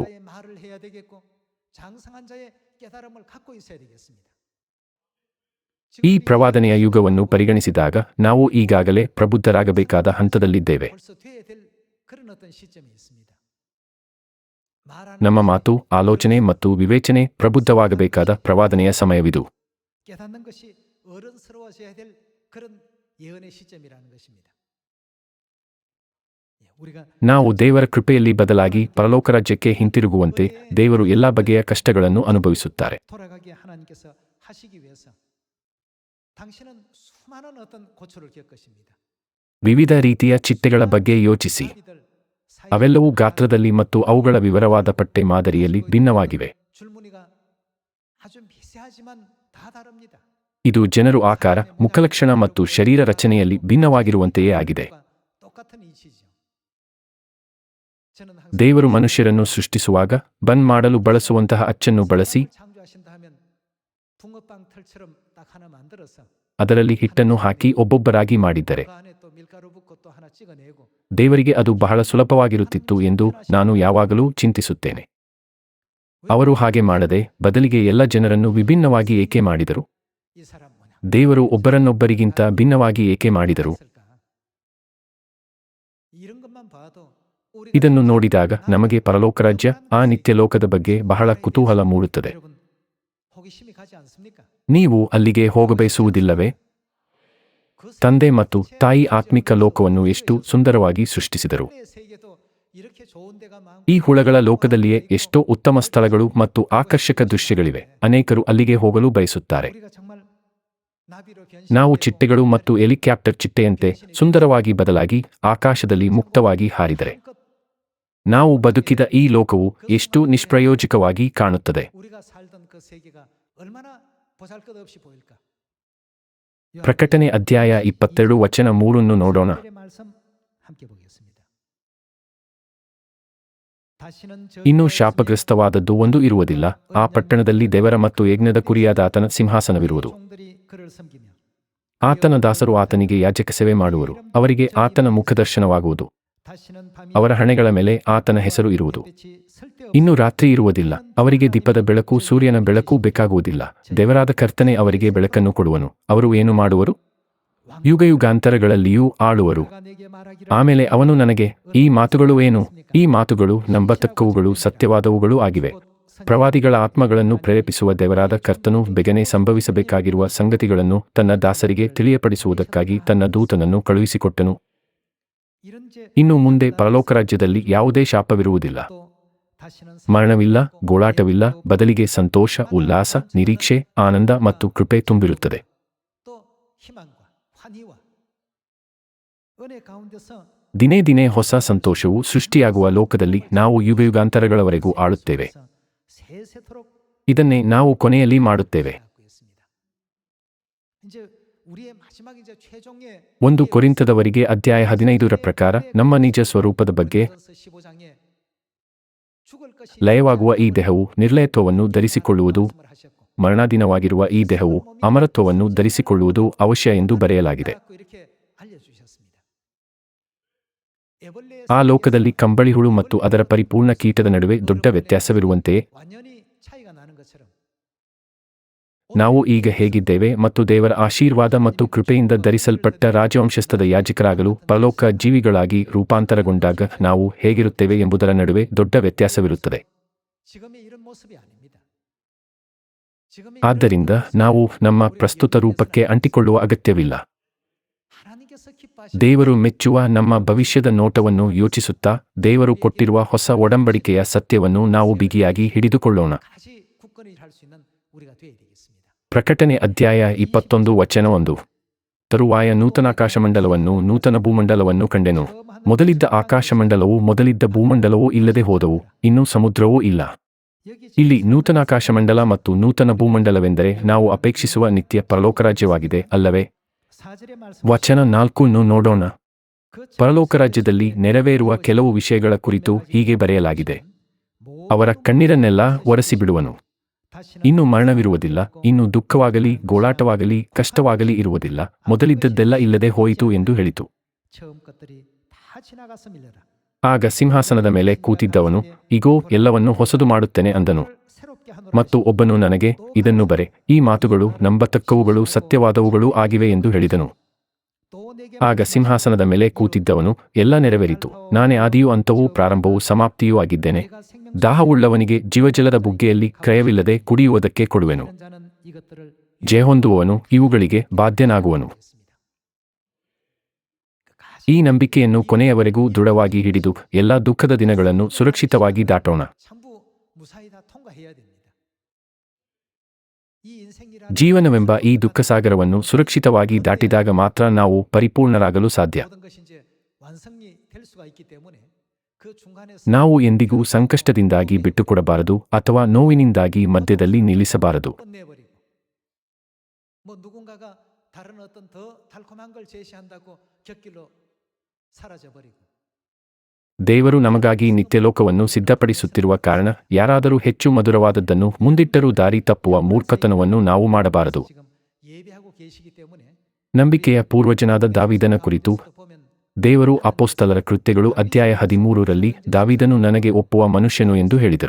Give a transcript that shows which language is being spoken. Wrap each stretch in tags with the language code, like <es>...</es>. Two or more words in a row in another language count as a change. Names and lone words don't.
<ko>장성한 자의 말을 해야 되겠고 장성한 자의 깨달음을 갖고 있어야 되겠습니다.</ko> <kn>ಈ ಪ್ರವಾದನೆಯ ಯುಗವನ್ನು ಪರಿಗಣಿಸಿದಾಗ ನಾವು ಈಗಾಗಲೇ ಪ್ರಬುದ್ಧರಾಗಬೇಕಾದ ಹಂತದಲ್ಲಿದ್ದೇವೆ.</kn> <ko>벌써 돼야 될 그런 어떤 시점이 있습니다. 말하는</ko> <kn>ನಮ್ಮ ಮಾತು, ಆಲೋಚನೆ ಮತ್ತು ವಿವೇಚನೆ ಪ್ರಬುದ್ಧವಾಗಬೇಕಾದ ಪ್ರವಾದನೆಯ ಸಮಯವಿದು.</kn> <ko>깨닫는 것이 어른스러워져야 될 그런 예언의 시점이라는 것입니다. 우리가</ko> <kn>ನಾವು ದೇವರ ಕೃಪೆಯಲ್ಲಿ ಬದಲಾಗಿ ಪರಲೋಕ ರಾಜ್ಯಕ್ಕೆ ಹಿಂತಿರುಗುವಂತೆ ದೇವರು ಎಲ್ಲಾ ಬಗೆಯ ಕಷ್ಟಗಳನ್ನು ಅನುಭವಿಸುತ್ತಾರೆ.</kn> <ko>돌아가게 하나님께서 하시기 위해서 당신은 수많은 어떤 고초를 겪으십니다.</ko> <kn>ವಿವಿಧ ರೀತಿಯ ಚಿಟ್ಟೆಗಳ ಬಗ್ಗೆ ಯೋಚಿಸಿ.</kn> <ko>나비들 사이</ko> <kn>ಅವೆಲ್ಲವೂ ಗಾತ್ರದಲ್ಲಿ ಮತ್ತು ಅವುಗಳ ವಿವರವಾದ ಪಟ್ಟೆ ಮಾದರಿಯಲ್ಲಿ ಭಿನ್ನವಾಗಿವೆ.</kn> <ko>줄무늬가 아주 미세하지만 다 다릅니다.</ko> <kn>ಇದು ಜನರು ಆಕಾರ, ಮುಖಲಕ್ಷಣ ಮತ್ತು ಶರೀರ ರಚನೆಯಲ್ಲಿ ಭಿನ್ನವಾಗಿರುವಂತೆಯೇ ಆಗಿದೆ.</kn> <ko>똑같은 이치죠. 저는 항상</ko> <kn>ದೇವರು ಮನುಷ್ಯರನ್ನು ಸೃಷ್ಟಿಸುವಾಗ ಬಂದ್ ಮಾಡಲು ಬಳಸುವಂತಹ ಅಚ್ಚನ್ನು ಬಳಸಿ</kn> <ko>창조하신다 하면 붕어빵 털처럼 딱 하나 만들어서</ko> <kn>ಅದರಲ್ಲಿ ಹಿಟ್ಟನ್ನು ಹಾಕಿ ಒಬ್ಬೊಬ್ಬರಾಗಿ ಮಾಡಿದ್ದರೆ</kn> <ko>그 안에 또 밀가루 붓고 또 하나 찍어내고</ko> <kn>ದೇವರಿಗೆ ಅದು ಬಹಳ ಸುಲಭವಾಗಿರುತ್ತಿತ್ತು ಎಂದು ನಾನು ಯಾವಾಗಲೂ ಚಿಂತಿಸುತ್ತೇನೆ. ಅವರು ಹಾಗೆ ಮಾಡದೆ ಬದಲಿಗೆ ಎಲ್ಲ ಜನರನ್ನು ವಿಭಿನ್ನವಾಗಿ ಏಕೆ ಮಾಡಿದರು?</kn> <ko>이 사람 뭐냐?</ko> <kn>ದೇವರು ಒಬ್ಬರನ್ನೊಬ್ಬರಿಗಿಂತ ಭಿನ್ನವಾಗಿ ಏಕೆ ಮಾಡಿದರು?</kn> <ko>했을까? 이런 것만 봐도 우리가</ko> <kn>ಇದನ್ನು ನೋಡಿದಾಗ ನಮಗೆ ಪರಲೋಕ ರಾಜ್ಯ, ಆ ನಿತ್ಯ ಲೋಕದ ಬಗ್ಗೆ ಬಹಳ ಕುತೂಹಲ ಮೂಡುತ್ತದೆ.</kn> <ko>여러분 호기심이 가지 않습니까?</ko> <kn>ನೀವು ಅಲ್ಲಿಗೆ ಹೋಗಬಯಸುವುದಿಲ್ಲವೇ?</kn> <ko>그</ko> <kn>ತಂದೆ ಮತ್ತು ತಾಯಿ ಆತ್ಮಿಕ ಲೋಕವನ್ನು ಎಷ್ಟು ಸುಂದರವಾಗಿ ಸೃಷ್ಟಿಸಿದರು.</kn> <ko>세계의 세계도 이렇게 좋은 데가 많고</ko> <kn>ಈ ಹುಳಗಳ ಲೋಕದಲ್ಲಿಯೇ ಎಷ್ಟೋ ಉತ್ತಮ ಸ್ಥಳಗಳು ಮತ್ತು ಆಕರ್ಷಕ ದೃಶ್ಯಗಳಿವೆ. ಅನೇಕರು ಅಲ್ಲಿಗೆ ಹೋಗಲು ಬಯಸುತ್ತಾರೆ.</kn> <ko>우리가 정말 나비로</ko> <kn>ನಾವು</kn> <ko>변신되고</ko> <kn>ಚಿಟ್ಟೆಗಳು ಮತ್ತು ಹೆಲಿಕಾಪ್ಟರ್ ಚಿಟ್ಟೆಯಂತೆ ಸುಂದರವಾಗಿ ಬದಲಾಗಿ ಆಕಾಶದಲ್ಲಿ ಮುಕ್ತವಾಗಿ ಹಾರಿದರೆ ನಾವು ಬದುಕಿದ ಈ ಲೋಕವು ಎಷ್ಟು ನಿಷ್ಪ್ರಯೋಜಕವಾಗಿ ಕಾಣುತ್ತದೆ.</kn> <ko>우리가 살던 그 세계가 얼마나 보잘것없이 보일까?</ko> <kn>ಪ್ರಕಟಣೆ ಅಧ್ಯಾಯ 22 ವಚನ 3 ನೋಡೋಣ.</kn> <ko>하나님의 말씀 함께 보겠습니다. 다시는</ko> <kn>ಇನ್ನೂ ಶಾಪಗ್ರಸ್ತವಾದದ್ದು ಒಂದು ಇರುವುದಿಲ್ಲ. ಆ ಪಟ್ಟಣದಲ್ಲಿ ದೇವರ ಮತ್ತು ಯಜ್ಞದ ಕುರಿಯಾದ ಆತನ ಸಿಂಹಾಸನವಿರುವುದು.</kn> <ko>종들이 그를 섬기며</ko> <kn>ಆತನ ದಾಸರು ಆತನಿಗೆ ಯಾಜಕ ಸೇವೆ ಮಾಡುವರು. ಅವರಿಗೆ ಆತನ ಮುಖದರ್ಶನವಾಗುವುದು.</kn> <ko>다시는 밤이</ko> <kn>ಅವರ ಹಣೆಗಳ ಮೇಲೆ ಆತನ ಹೆಸರು ಇರುವುದು.</kn> <ko>빛이 쓸데없이</ko> <kn>ಇನ್ನು ರಾತ್ರಿ ಇರುವುದಿಲ್ಲ. ಅವರಿಗೆ ದೀಪದ ಬೆಳಕು, ಸೂರ್ಯನ ಬೆಳಕು ಬೇಕಾಗುವುದಿಲ್ಲ. ದೇವರಾದ ಕರ್ತನೆ ಅವರಿಗೆ ಬೆಳಕನ್ನು ಕೊಡುವನು. ಅವರು ಏನು ಮಾಡುವರು? ಯುಗಯುಗಾಂತರಗಳಲ್ಲಿಯೂ ಆಳುವರು.</kn> <ko>그가 내게 말하기를</ko> <kn>ಆಮೇಲೆ ಅವನು ನನಗೆ, ಈ ಮಾತುಗಳು ಏನು? ಈ ಮಾತುಗಳು ನಂಬತಕ್ಕವುಗಳು, ಸತ್ಯವಾದವುಗಳು ಆಗಿವೆ. ಪ್ರವಾದಿಗಳ ಆತ್ಮಗಳನ್ನು ಪ್ರೇರೇಪಿಸುವ ದೇವರಾದ ಕರ್ತನು ಬೇಗನೆ ಸಂಭವಿಸಬೇಕಾಗಿರುವ ಸಂಗತಿಗಳನ್ನು ತನ್ನ ದಾಸರಿಗೆ ತಿಳಿಯಪಡಿಸುವುದಕ್ಕಾಗಿ ತನ್ನ ದೂತನನ್ನು ಕಳುಹಿಸಿಕೊಟ್ಟನು.</kn> <ko>이런 제</ko> <kn>ಇನ್ನು ಮುಂದೆ ಪರಲೋಕ ರಾಜ್ಯದಲ್ಲಿ ಯಾವುದೇ ಶಾಪವಿರುವುದಿಲ್ಲ.</kn> <ko>또 다시는</ko> <kn>ಮರಣವಿಲ್ಲ, ಗೋಳಾಟವಿಲ್ಲ, ಬದಲಿಗೆ ಸಂತೋಷ, ಉಲ್ಲಾಸ, ನಿರೀಕ್ಷೆ, ಆನಂದ ಮತ್ತು ಕೃಪೆ ತುಂಬಿರುತ್ತದೆ.</kn> <ko>또 희망과 환희와 은혜 가운데서</ko> <kn>ದಿನೇ ದಿನೇ ಹೊಸ ಸಂತೋಷವು ಸೃಷ್ಟಿಯಾಗುವ ಲೋಕದಲ್ಲಿ ನಾವು ಯುಗಯುಗಾಂತರಗಳವರೆಗೂ ಆಳುತ್ತೇವೆ.</kn> <ko>세세토록</ko> <kn>ಇದನ್ನೇ ನಾವು ಕೊನೆಯಲ್ಲಿ ಮಾಡುತ್ತೇವೆ.</kn> <ko>이제 우리의 마지막 이제 최종의</ko> <kn>1 ಕೊರಿಂಥದವರಿಗೆ ಅಧ್ಯಾಯ 15ರ ಪ್ರಕಾರ ನಮ್ಮ ನಿಜ ಸ್ವರೂಪದ ಬಗ್ಗೆ</kn> <ko>15장에 죽을 것이</ko> <kn>ಲಯವಾಗುವ ಈ ದೇಹವು ನಿರ್ಲಯತ್ವವನ್ನು ಧರಿಸಿಕೊಳ್ಳುವುದು, ಮರಣಾಧೀನವಾಗಿರುವ ಈ ದೇಹವು ಅಮರತ್ವವನ್ನು ಧರಿಸಿಕೊಳ್ಳುವುದು ಅವಶ್ಯ ಎಂದು ಬರೆಯಲಾಗಿದೆ.</kn> <ko>이렇게 알려주셨습니다.</ko> <kn>ಆ ಲೋಕದಲ್ಲಿ ಕಂಬಳಿಹುಳು ಮತ್ತು ಅದರ ಪರಿಪೂರ್ಣ ಕೀಟದ ನಡುವೆ ದೊಡ್ಡ ವ್ಯತ್ಯಾಸವಿರುವಂತೆಯೇ</kn> <ko>완연히 차이가 나는 것처럼</ko> <kn>ನಾವು ಈಗ ಹೇಗಿದ್ದೇವೆ ಮತ್ತು ದೇವರ ಆಶೀರ್ವಾದ ಮತ್ತು ಕೃಪೆಯಿಂದ ಧರಿಸಲ್ಪಟ್ಟ ರಾಜವಂಶಸ್ಥದ ಯಾಜಕರಾಗಲು ಪರಲೋಕ ಜೀವಿಗಳಾಗಿ ರೂಪಾಂತರಗೊಂಡಾಗ ನಾವು ಹೇಗಿರುತ್ತೇವೆ ಎಂಬುದರ ನಡುವೆ ದೊಡ್ಡ ವ್ಯತ್ಯಾಸವಿರುತ್ತದೆ.</kn> <ko>지금의 이런 모습이 아닙니다. 지금의</ko> <kn>ಆದ್ದರಿಂದ ನಾವು ನಮ್ಮ ಪ್ರಸ್ತುತ ರೂಪಕ್ಕೆ ಅಂಟಿಕೊಳ್ಳುವ ಅಗತ್ಯವಿಲ್ಲ.</kn> <ko>하나님께서 기뻐하시는</ko> <kn>ದೇವರು ಮೆಚ್ಚುವ ನಮ್ಮ ಭವಿಷ್ಯದ ನೋಟವನ್ನು ಯೋಚಿಸುತ್ತಾ ದೇವರು ಕೊಟ್ಟಿರುವ ಹೊಸ ಒಡಂಬಡಿಕೆಯ ಸತ್ಯವನ್ನು ನಾವು ಬಿಗಿಯಾಗಿ ಹಿಡಿದುಕೊಳ್ಳೋಣ.</kn> <ko>다시 굳건히 할 수 있는 우리가 되어야 되겠습니다.</ko> <kn>ಪ್ರಕಟಣೆ ಅಧ್ಯಾಯ 21 ವಚನ 1. ತರುವಾಯ ನೂತನಾಕಾಶಮಂಡಲವನ್ನು ನೂತನ ಭೂಮಂಡಲವನ್ನು ಕಂಡೆನು. ಮೊದಲಿದ್ದ ಆಕಾಶಮಂಡಲವೂ ಮೊದಲಿದ್ದ ಭೂಮಂಡಲವೂ ಇಲ್ಲದೆ ಹೋದವು, ಇನ್ನೂ ಸಮುದ್ರವೂ ಇಲ್ಲ. ಇಲ್ಲಿ ನೂತನಾಕಾಶಮಂಡಲ ಮತ್ತು ನೂತನ ಭೂಮಂಡಲವೆಂದರೆ ನಾವು ಅಪೇಕ್ಷಿಸುವ ನಿತ್ಯ ಪರಲೋಕರಾಜ್ಯವಾಗಿದೆ, ಅಲ್ಲವೇ?</kn> <ko>사절의 말씀</ko> <kn>ವಚನ 4 ನೋಡೋಣ. ಪರಲೋಕರಾಜ್ಯದಲ್ಲಿ ನೆರವೇರುವ ಕೆಲವು ವಿಷಯಗಳ ಕುರಿತು ಹೀಗೆ ಬರೆಯಲಾಗಿದೆ. ಅವರ ಕಣ್ಣೀರನ್ನೆಲ್ಲ ಒರೆಸಿಬಿಡುವನು. ಇನ್ನು ಮರಣವಿರುವುದಿಲ್ಲ, ಇನ್ನು ದುಃಖವಾಗಲಿ ಗೋಳಾಟವಾಗಲಿ ಕಷ್ಟವಾಗಲಿ ಇರುವುದಿಲ್ಲ, ಮೊದಲಿದ್ದದ್ದೆಲ್ಲ ಇಲ್ಲದೆ ಹೋಯಿತು ಎಂದು ಹೇಳಿತು.</kn> <ko>처음 것들이 다 지나가서 밀려라.</ko> <kn>ಆಗ ಸಿಂಹಾಸನದ ಮೇಲೆ ಕೂತಿದ್ದವನು, ಇಗೋ ಎಲ್ಲವನ್ನು ಹೊಸದು ಮಾಡುತ್ತೇನೆ ಅಂದನು.</kn> <ko>새롭게 하노라.</ko> <kn>ಮತ್ತು ಒಬ್ಬನು ನನಗೆ, ಇದನ್ನು ಬರೆ, ಈ ಮಾತುಗಳು ನಂಬತಕ್ಕವುಗಳು ಸತ್ಯವಾದವುಗಳೂ ಆಗಿವೆ ಎಂದು ಹೇಳಿದನು.</kn> <ko>또 내게</ko> <kn>ಆಗ ಸಿಂಹಾಸನದ ಮೇಲೆ ಕೂತಿದ್ದವನು, ಎಲ್ಲ ನೆರವೇರಿತು, ನಾನೇ ಆದಿಯೂ ಅಂತವೂ ಪ್ರಾರಂಭವೂ ಸಮಾಪ್ತಿಯೂ ಆಗಿದ್ದೇನೆ.</kn> <ko>내가 생명</ko> <kn>ದಾಹವುಳ್ಳವನಿಗೆ ಜೀವಜಲದ ಬುಗ್ಗೆಯಲ್ಲಿ ಕ್ರಯವಿಲ್ಲದೆ ಕುಡಿಯುವುದಕ್ಕೆ ಕೊಡುವೆನು.</kn> <ko>있는 자는 이것들을</ko> <kn>ಜಯಹೊಂದುವವನು ಇವುಗಳಿಗೆ ಬಾಧ್ಯನಾಗುವನು. ಈ ನಂಬಿಕೆಯನ್ನು ಕೊನೆಯವರೆಗೂ ದೃಢವಾಗಿ ಹಿಡಿದು ಎಲ್ಲ ದುಃಖದ ದಿನಗಳನ್ನು ಸುರಕ್ಷಿತವಾಗಿ ದಾಟೋಣ.</kn> <ko>전부 무사히 다 통과해야 됩니다. 이 인생이라는</ko> <kn>ಜೀವನವೆಂಬ ಈ ದುಃಖಸಾಗರವನ್ನು ಸುರಕ್ಷಿತವಾಗಿ ದಾಟಿದಾಗ ಮಾತ್ರ ನಾವು ಪರಿಪೂರ್ಣರಾಗಲು ಸಾಧ್ಯ.</kn> <ko>모든 것이 이제 완성이 될 수가 있기 때문에 그 중간에서</ko> <kn>ನಾವು ಎಂದಿಗೂ ಸಂಕಷ್ಟದಿಂದಾಗಿ ಬಿಟ್ಟುಕೊಡಬಾರದು ಅಥವಾ ನೋವಿನಿಂದಾಗಿ ಮಧ್ಯದಲ್ಲಿ ನಿಲ್ಲಿಸಬಾರದು.</kn> <ko>끝내버리고 뭐 누군가가 다른 어떤 더 달콤한 걸 제시한다고 곁길로 사라져버리고</ko> <kn>ದೇವರು ನಮಗಾಗಿ ನಿತ್ಯಲೋಕವನ್ನು ಸಿದ್ಧಪಡಿಸುತ್ತಿರುವ ಕಾರಣ ಯಾರಾದರೂ ಹೆಚ್ಚು ಮಧುರವಾದದ್ದನ್ನು ಮುಂದಿಟ್ಟರೂ ದಾರಿ ತಪ್ಪುವ ಮೂರ್ಖತನವನ್ನು ನಾವು ಮಾಡಬಾರದು.</kn> <ko>지금 예배하고 계시기 때문에</ko> <kn>ನಂಬಿಕೆಯ ಪೂರ್ವಜನಾದ ದಾವೀದನ ಕುರಿತು</kn> <ko>보면</ko> <kn>ದೇವರು ಅಪೊಸ್ತಲರ ಕೃತ್ಯಗಳು ಅಧ್ಯಾಯ 13ರಲ್ಲಿ ದಾವೀದನು ನನಗೆ ಒಪ್ಪುವ ಮನುಷ್ಯನು ಎಂದು ಹೇಳಿದರು.</kn>